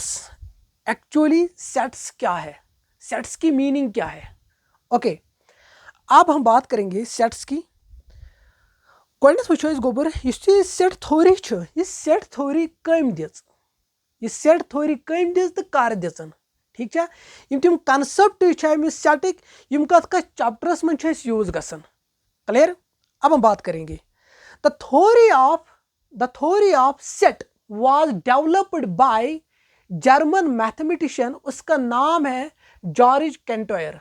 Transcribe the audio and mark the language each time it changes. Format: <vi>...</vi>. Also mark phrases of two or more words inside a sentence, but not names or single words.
<hi>एक्चुअली सेट्स क्या है, सेट्स की मीनिंग क्या है. ओके अब हम बात करेंगे सेट्स की.</hi> <ks>गोडनेथ वुचो गोबर</ks> <en>set theory</en> <ks>यह</ks> <en>set theory</en> <ks>कम दिज यह</ks> <en>set theory</en> <ks>कम दिज तो कर दिजन</ks> <hi>ठीक है</hi> <ks>तम कॉन्सेप्ट सेटिक यम कत चैप्टरस मन यूज गसन.</ks> <en>क्लियर?</en> <hi>अब हम बात करेंगे</hi> <en>the theory of set was developed by German mathematician</en> <hi>उसका नाम है</hi> <en>जॉर्ज कैंटोयर.</en>